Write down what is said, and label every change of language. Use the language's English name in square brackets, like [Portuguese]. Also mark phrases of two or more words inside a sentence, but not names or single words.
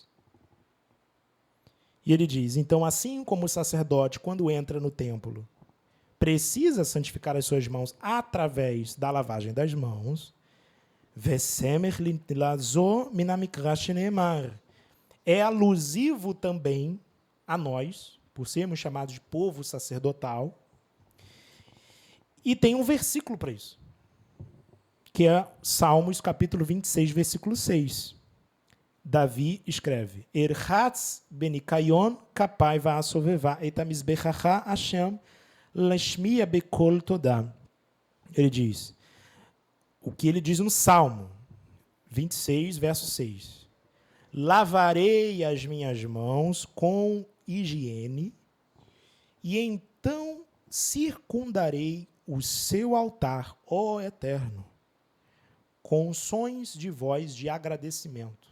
[Portuguese] E ele diz, então, assim como o sacerdote, quando entra no templo, precisa santificar as suas mãos através da lavagem das mãos, é alusivo também a nós, por sermos chamados de povo sacerdotal, e tem um versículo para isso, que é Salmos capítulo 26, versículo 6. Davi escreve, [Hebrew] ארחץ בנקיון כפי ואסבבה את מזבחך ה' לשמע בקול תודה. [Portuguese] Ele diz, o que ele diz no Salmo 26, verso 6. Lavarei as minhas mãos com higiene e então circundarei o seu altar, ó Eterno, com sons de voz de agradecimento.